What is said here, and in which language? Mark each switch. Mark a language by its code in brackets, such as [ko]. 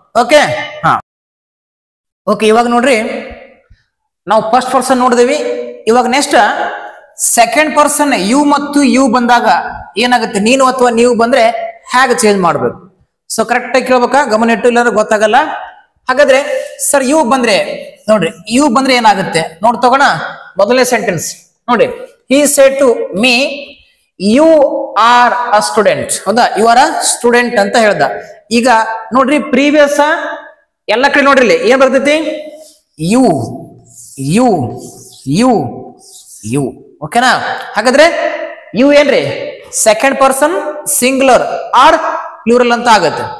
[kn] Okay, ಹಾ okay. ಇವಾಗ ನೋಡ್ರಿ, ನಾವು ಫಸ್ಟ್ ಪರ್ಸನ್ ನೋಡಿದೀವಿ. ಇವಾಗ ನೆಕ್ಸ್ಟ್ ಸೆಕೆಂಡ್ ಪರ್ಸನ್ ಯು ಮತ್ತು ಯು ಬಂದಾಗ ಏನಾಗುತ್ತೆ, ನೀನು ಅಥವಾ ನೀವು ಬಂದ್ರೆ ಹೇಗೆ ಚೇಂಜ್ ಮಾಡ್ಬೇಕು? ಸೊ ಕರೆಕ್ಟ್ ಆಗಿ ಕೇಳ್ಬೇಕಾ, ಗಮನ ಇಟ್ಟು, ಇಲ್ಲಾಂದ್ರೆ ಗೊತ್ತಾಗಲ್ಲ. ಹಾಗಾದ್ರೆ ಸರ್ ಯು ಬಂದ್ರೆ ನೋಡ್ರಿ, ಯು ಬಂದ್ರೆ ಏನಾಗುತ್ತೆ ನೋಡ್ ತಗೋಣ. ಮೊದಲನೇ ಸೆಂಟೆನ್ಸ್ ನೋಡಿ, [en] he said to me you are a student. [kn] ಹೌದಾ, [en] you are a student [kn] ಅಂತ ಹೇಳ್ದ. ಈಗ ನೋಡ್ರಿ ಪ್ರೀವಿಯಸ್ ಎಲ್ಲ ಕಡೆ ನೋಡ್ರಿ ಇಲ್ಲಿ ಏನ್ ಬರ್ತೈತಿ, ಯು ಯು ಯು ಯು. ಓಕೆನಾ? ಹಾಗಾದ್ರೆ ಯು ಏನ್ರಿ second person singular R plural ಅಂತ ಆಗತ್ತೆ.